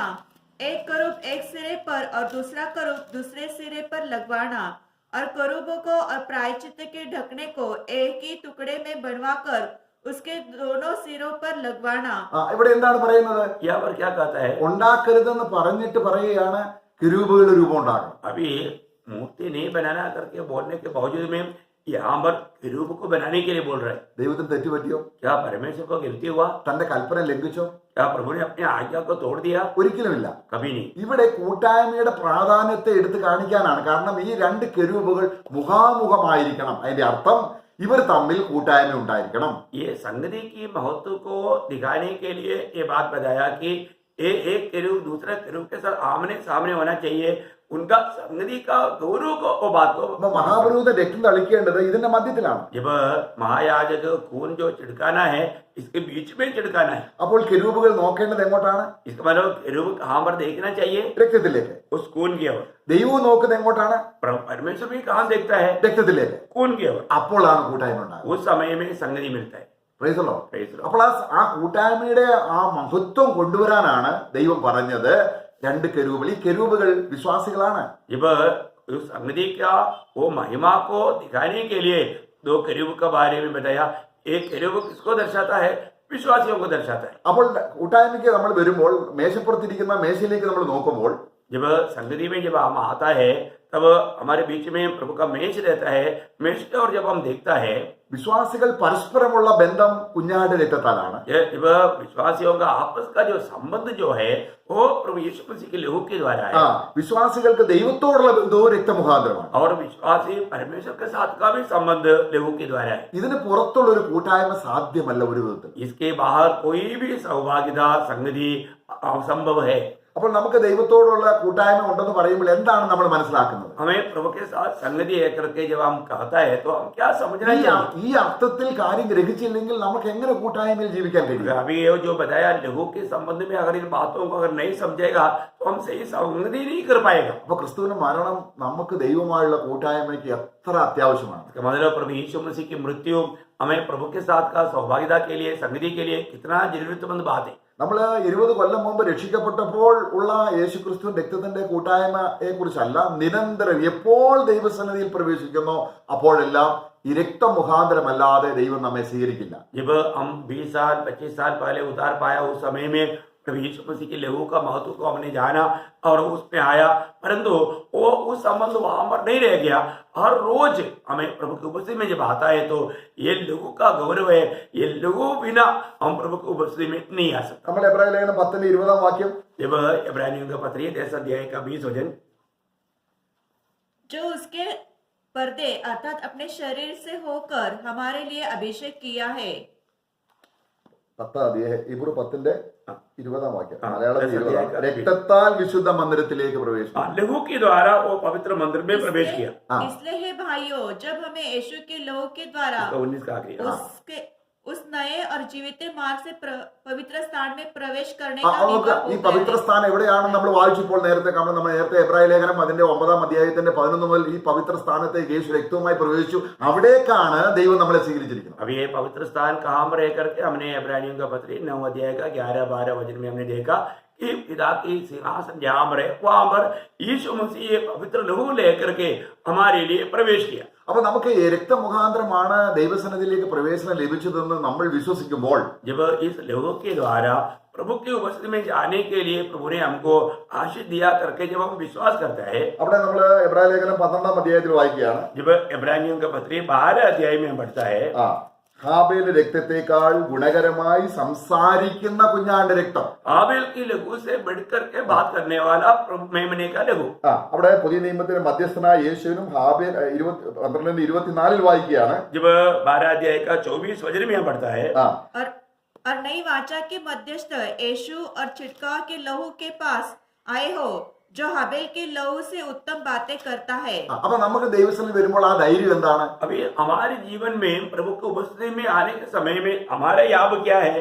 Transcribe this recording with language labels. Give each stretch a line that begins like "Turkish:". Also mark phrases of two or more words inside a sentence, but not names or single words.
Hindi: एक करूब एक सिरे पर और दूसरा करूब दूसरे सिरे पर लगवाना, और करूबों को और प्रायश्चित के ढकने को एक ही टुकड़े में बनवाकर उसके दोनों सिरों पर लगवाना।
Malayalam: ഇവിടെ എന്താണ് പറയുന്നത്?
Hindi: यहाँ पर क्या कहता है?
Malayalam: ഉണ്ടാക്കരുതെന്ന് പറഞ്ഞിട്ട് പറയുകയാണ് കിരൂബുകളുടെ രൂപം ഉണ്ടാക്കണം.
Hindi: अभी मूर्ति नहीं बनाना करके बोलने के बावजूद में यहाँ पर किरूब को बनाने के लिए बोल रहे हैं।
Malayalam: ദൈവത്തിന് തെറ്റുപറ്റിയോ?
Hindi: क्या परमेश्वर को गिनती हुआ?
Malayalam: തന്റെ കൽപ്പന ലംഘിച്ചോ?
Hindi: क्या प्रभु ने अपनी आज्ञा को तोड़ दिया?
Malayalam: ഒരിക്കലുമില്ല.
Hindi: कभी नहीं।
Malayalam: ഇവിടെ കൂട്ടായ്മയുടെ പ്രാധാന്യത്തെ എടുത്തു കാണിക്കാനാണ്. കാരണം ഈ രണ്ട് കെരൂബുകൾ മുഖാമുഖമായിരിക്കണം. അതിന്റെ അർത്ഥം ഇവർ തമ്മിൽ കൂട്ടായ്മ ഉണ്ടായിരിക്കണം.
Hindi: ये संगति की महत्व को दिखाने के लिए ये बात बताया कि एक केरूब दूसरे केरूब के साथ आमने सामने होना चाहिए। उनका संगति का गौरव को वो बात को
Malayalam: അപ്പൊ മഹാപുരോഹിതൻ രക്തം തളിക്കേണ്ടത് ഇതിന്റെ മധ്യത്തിലാണ്.
Hindi: जब महायाजक खून जो छिड़काना है इसके बीच में छिड़काना है।
Malayalam: അപ്പോൾ കെരൂബുകൾ നോക്കേണ്ടത് എങ്ങോട്ടാണ്?
Hindi: इसका मतलब केरूब कहाँ पर देखना चाहिए?
Malayalam: രക്തത്തിലേക്ക്.
Hindi: उस खून की ओर।
Malayalam: ദൈവവും നോക്കുന്നത് എങ്ങോട്ടാണ്?
Hindi: परमेश्वर भी कहाँ देखता है?
Malayalam: രക്തത്തിലേക്ക്.
Hindi: खून की ओर।
Malayalam: അപ്പോഴാണ് കൂട്ടായ്മ ഉണ്ടാകുന്നത്.
Hindi: उस समय में संगति मिलता है।
English: Praise the Lord. Praise the Lord।
Malayalam: അപ്പോൾ ആ കൂട്ടായ്മയുടെ ആ മഹത്വം കൊണ്ടുവരാനാണ് ദൈവം പറഞ്ഞത് രണ്ട് കെരൂബുകൾ. ഈ കെരൂബുകൾ വിശ്വാസികളാണ്.
Hindi: जब उस संगति का वो महिमा को दिखाने के लिए 2 केरूब के बारे में बताया। एक केरूब किसको दर्शाता है? विश्वासियों को दर्शाता है।
Malayalam: അപ്പോൾ കൂട്ടായ്മയ്ക്ക് നമ്മൾ വരുമ്പോൾ മേശപ്പുറത്തിരിക്കുന്ന മേശയിലേക്ക് നമ്മൾ നോക്കുമ്പോൾ
Hindi: जब संगति में जब हम आता है तब हमारे बीच में प्रभु का मेष रहता है। मेष की ओर जब हम देखता है,
Malayalam: വിശ്വാസികൾ പരസ്പരമുള്ള ബന്ധം കുഞ്ഞാട് രക്തത്താലാണ്.
Hindi: जब विश्वासियों का आपस का जो संबंध जो है वो प्रभु यीशु मसीह के लहू के द्वारा है।
Malayalam: വിശ്വാസികൾക്ക് ദൈവത്തോടുള്ള ബന്ധവും രക്തമുഖാന്തരമാണ്.
Hindi: और विश्वासी परमेश्वर के साथ का भी संबंध लहू के द्वारा है।
Malayalam: ഇതിന് പുറത്തുള്ള ഒരു കൂട്ടായ്മ സാധ്യമല്ല ഒരു വിധത്തിൽ.
Hindi: इसके बाहर कोई भी सहभागिता संगति असंभव है।
Malayalam: അപ്പോൾ നമുക്ക് ദൈവത്തോടുള്ള കൂട്ടായ്മ ഉണ്ടെന്ന് പറയുമ്പോൾ എന്താണ് നമ്മൾ മനസ്സിലാക്കുന്നത്?
Hindi: हमें प्रभु के साथ संगति है करके जब हम कहता है तो हम क्या समझना चाहिए?
Malayalam: ഈ അർത്ഥത്തിൽ കാര്യം ഗ്രഹിച്ചില്ലെങ്കിൽ നമുക്ക് എങ്ങനെ കൂട്ടായ്മയിൽ ജീവിക്കാൻ കഴിയും?
Hindi: अभी ये जो बताया लहू के संबंध में अगर इन बातों को अगर नहीं समझेगा तो हम सही संगति नहीं कर पाएगा।
Malayalam: അപ്പൊ ക്രിസ്തുവിന്റെ മരണം നമുക്ക് ദൈവമായുള്ള കൂട്ടായ്മയ്ക്ക് എത്ര അത്യാവശ്യമാണ്.
Hindi: इसका मतलब प्रभु यीशु मसीह की मृत्यु हमें प्रभु के साथ का सौभाग्यता के लिए संगति के लिए कितना जरूरतमंद बात है।
Malayalam: നമ്മൾ 20 കൊല്ലം മുമ്പ് രക്ഷിക്കപ്പെട്ടപ്പോൾ ഉള്ള യേശുക്രിസ്തു രക്തത്തിന്റെ കൂട്ടായ്മയെ കുറിച്ചല്ല, നിരന്തരം എപ്പോൾ ദൈവസന്നിധിയിൽ പ്രവേശിക്കുന്നോ അപ്പോഴെല്ലാം ഈ രക്തം മുഖാന്തരമല്ലാതെ ദൈവം നമ്മെ സ്വീകരിക്കില്ല.
Hindi: जब हम 20 साल 25 साल पहले उतार पाया उस समय में प्रभु यीशु मसीह के लहू का महत्व को हमने जाना और उसमें आया, परंतु वो उस संबंध वहां पर नहीं रह गया। हर रोज हमें प्रभु की उपस्थिति में जब आता है तो ये लहू का गौरव है। ये लहू बिना हम प्रभु की उपस्थिति में नहीं आ सकते।
Malayalam: നമ്മൾ എബ്രായ ലേഖനം 10:20 വാക്യം,
Hindi: जब इब्रानियों का पत्र 10 अध्याय का 20 वचन, जो उसके पर्दे अर्थात अपने शरीर से होकर हमारे लिए अभिषेक किया है।
Malayalam: 10:20 വാക്യം, മലയാളത്തിൽ 20. രക്തത്താൽ വിശുദ്ധ മന്ദിരത്തിലേക്ക് പ്രവേശിച്ചു.
Hindi: लहू के द्वारा वो पवित्र मंदिर में प्रवेश किया। इसलिए हे भाइयों, जब हमें यीशु के लहू के द्वारा 19 का आखिरी। उसके उस नए और जीवित मार्ग से पवित्र स्थान में प्रवेश करने
Malayalam: നമുക്ക് ഈ പവിത്ര സ്ഥാനം എവിടെയാണെന്ന് നമ്മൾ വായിച്ചപ്പോൾ നമ്മൾ നേരത്തെ എബ്രായ ലേഖനം അതിന്റെ 9-ാം അധ്യായത്തിന്റെ 11 മുതൽ ഈ പവിത്ര സ്ഥാനത്തേക്ക് യേശു രക്തവുമായി പ്രവേശിച്ചു. അവിടേക്കാണ് ദൈവം നമ്മളെ സ്വീകരിച്ചിരിക്കുന്നത്.
Hindi: अब ये पवित्र स्थान कहाँ पर रह करके हमने इब्रानियों का पत्र 9 अध्याय का 11-12 वचन में हमने देखा कि पिता की सिंहासन जहां पर है वहां पर यीशु मसीह ये पवित्र लहू लेकर के हमारे लिए प्रवेश किया।
Malayalam: അപ്പൊ നമുക്ക് ഈ രക്തമുഖാന്തരമാണ് ദൈവസന്നിധിയിലേക്ക് പ്രവേശനം ലഭിച്ചതെന്ന് നമ്മൾ വിശ്വസിക്കുമ്പോൾ
Hindi: जब इस लहू के द्वारा प्रभु की उपस्थिति में जाने के लिए प्रभु ने हमको आशीष दिया करके जब हम विश्वास करते हैं,
Malayalam: അവിടെ നമ്മൾ എബ്രായ ലേഖനം 12-ാം അധ്യായത്തിൽ വായിക്കുകയാണ്.
Hindi: जब इब्रानियों का पत्री 12 अध्याय में पढ़ता है,
Malayalam: ഹാബേൽ രക്തത്തെക്കാൾ ഗുണകരമായി സംസാരിക്കുന്ന കുഞ്ഞാന്റെ രക്തം.
Hindi: आबेल की लहू से बढ़कर के बात करने वाला प्रभु मेमने का लहू।
Malayalam: അവിടെ പുതിയ നിയമത്തിലെ മധ്യസ്ഥനായ യേശുവിനും ഹാബേൽ 12-24 വായിക്കുകയാണ്.
Hindi: जब 12 अध्याय का 24 वचन में पढ़ता है, और नई वाचा के मध्यस्थ यीशु और छिड़काव के लहू के पास आए हो, जो हाबेल के लहू से उत्तम बातें करता है।
Malayalam: അപ്പൊ നമുക്ക് ദൈവസന്നിധി വരുമ്പോൾ ആ ധൈര്യം എന്താണ്?
Hindi: अभी हमारे जीवन में प्रभु की उपस्थिति में आने के समय में हमारा याब क्या है?